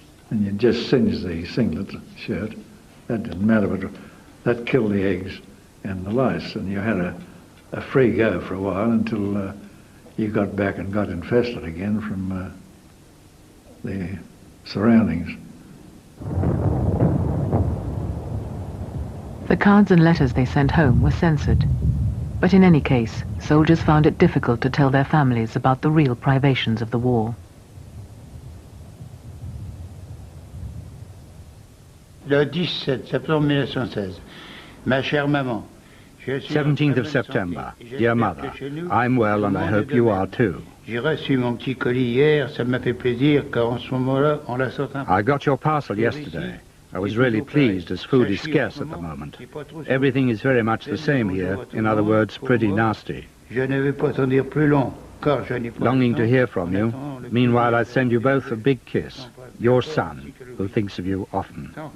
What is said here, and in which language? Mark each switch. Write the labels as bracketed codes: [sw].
[en] And you just singe the singlet shirt. That didn't matter, but that killed the eggs and the lice, and you had a free go for a while until you got back and got infested again from the surroundings. The cards and letters they sent home were censored. But in any case, soldiers found it difficult to tell their families about the real privations of the war. [fr] Le 17 septembre 1916, ma chère maman. [en] 17th of September. Dear Mother, I'm well and I hope you are too. [fr] J'ai reçu mon petit colis hier, ça m'a fait plaisir car en ce moment-là, on la sort un peu. [en] I got your parcel yesterday. I was really pleased as food is scarce at the moment. Everything is very much the same here, in other words, pretty nasty. Longing to hear from you. Meanwhile, I send you both a big kiss. Your son, who thinks of you often.